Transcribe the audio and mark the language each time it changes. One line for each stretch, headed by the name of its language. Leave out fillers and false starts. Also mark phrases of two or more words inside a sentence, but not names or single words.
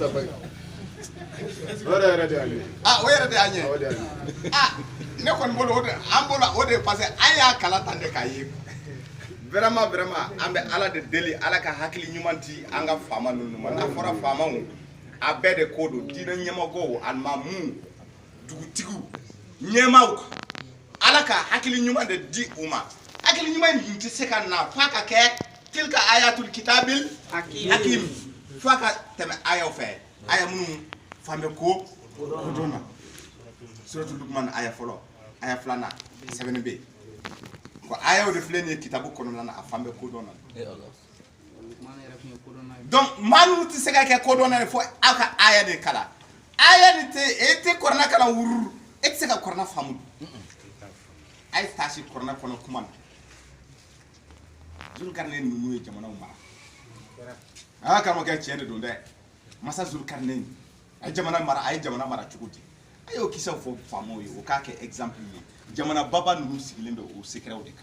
Bambara: yɛrɛ de y'an ye ne kɔni bolo an bolo o de parce que an y'a kalan tan de k'a ye vraiment an bɛ ala de deli ala ka hakili ɲuman di an ka faama ninnu ma n'a fɔra faamaw a bɛɛ de ko don diinɛ ɲɛmɔgɔw alimamuw dugutigiw ɲɛmaaw ala ka hakili ɲuman de di u ma hakili ɲuman in tɛ se ka na f'a ka kɛ
Arabic: تلك آيات الكتاب الحكيم
Bambara: f'a ka tɛmɛ ayaw fɛ aya minnu fanbɛ ko dɔn na suratul Luqman aya fɔlɔ aya filanan sɛbɛnni bɛ yen ko ayaw de filɛ nin ye kitabu kɔnɔna na a fanbɛ ko dɔn na donc maa minnu tɛ se ka kɛ ko dɔn na fo aw ka aya de kalan aya nin tɛ e tɛ kɔrɔna kalan wururu e tɛ se ka kɔrɔna faamu a ye taasi kɔrɔna kɔnɔ kuma na Zulkarnain ninnu ye jamanaw mara a ka karamɔgɔkɛ tiɲɛ de don dɛ masa Zulkarnain a ye jamana mara cogo di a y'o kisɛw fɔ faamaw ye o k'a kɛ exemple ye jamana baba ninnu sigilen bɛ o secret de kan